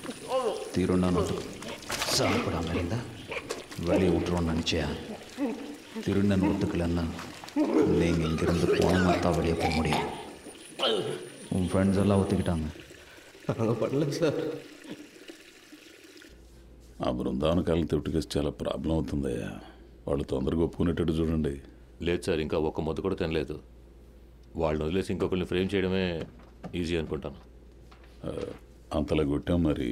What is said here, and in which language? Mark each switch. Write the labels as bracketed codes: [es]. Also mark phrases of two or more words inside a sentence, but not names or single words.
[ta] தீருன்னா சாப்பிடாம இருந்தால் வெளியே விட்டுருவோன்னு நினச்சியா? திருநன் ஒத்துக்கலன்னா நீங்கள் இங்கேருந்து போனோம்னா தான் வெளியே போக முடியும். உன் ஃப்ரெண்ட்ஸ் எல்லாம் ஒத்துக்கிட்டாங்க. பண்ணல సార్. [te] ఆ బృందావన కాలం [en] theft case [te] చాలా ప్రాబ్లం అవుతుందయ్యా. వాళ్ళు తొందరగా ఒప్పుకునేటట్టు చూడండి. లేదు సార్, ఇంకా ఒక్క ముద్ద కూడా తినలేదు. వాళ్ళని వదిలేసి ఇంకొకరిని ఫ్రేమ్ చేయడమే ఈజీ అనుకుంటాను. అంతలా కొట్టాం మరి.